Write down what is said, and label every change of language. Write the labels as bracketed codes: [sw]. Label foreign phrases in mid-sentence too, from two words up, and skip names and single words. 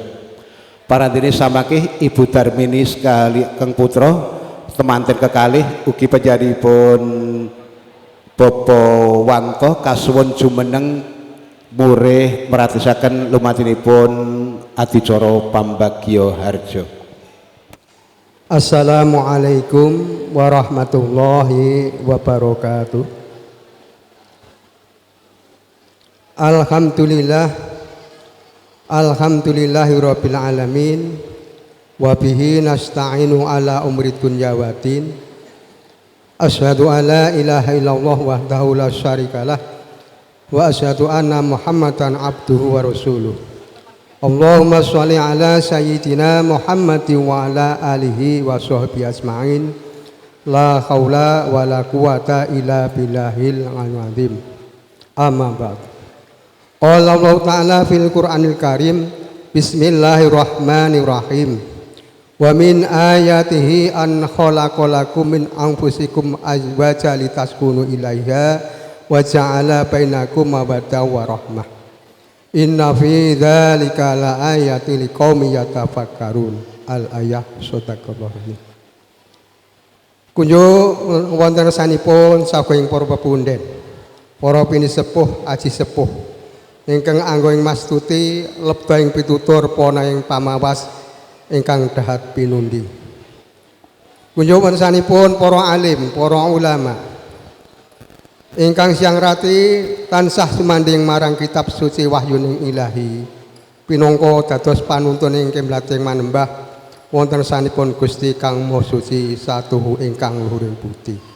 [jv] Parandini samakih Ibu Darmini sekali kang putra temanten kekalih ugi penjaripun Bapak Wanto kasuwun jumeneng murih meratisaken lumatinipun adicara pambagya harja. [ar] السلام عليكم ورحمة الله وبركاته. الحمد لله رب العالمين وبه نستعين على أمر الدنيا والدين. أشهد أن لا إله إلا الله وحده لا شريك له وأشهد أن محمدا عبده ورسوله. اللهم صل على سيدنا محمد وعلى آله وصحبه أجمعين. لا حول ولا قوة إلا بالله العظيم. أما بعد. قال الله تعالى في القرآن الكريم بسم الله الرحمن الرحيم. ومن آياته أن خلق لكم من أنفسكم أزواجا لتسكنوا إليها وجعل بينكم مودة ورحمة. إن في ذلك لآيات لقوم يتفكرون. الآية صدق الله. [jv] Kunjuk wonten sanipun saking para pepunden, para pinisepuh aji sepuh ingkang anggo ing mastuti lebda ing pitutur pana ing pamawas ingkang dahat pinundi. Kunjuk wansanipun para alim, para ulama ingkang siang rati tansah sumanding marang kitab suci wahyuning ilahi pinangka dados panuntun ing kemlating manembah wonten sanipun Gusti kang Maha Suci satuhu ingkang luhuring putih.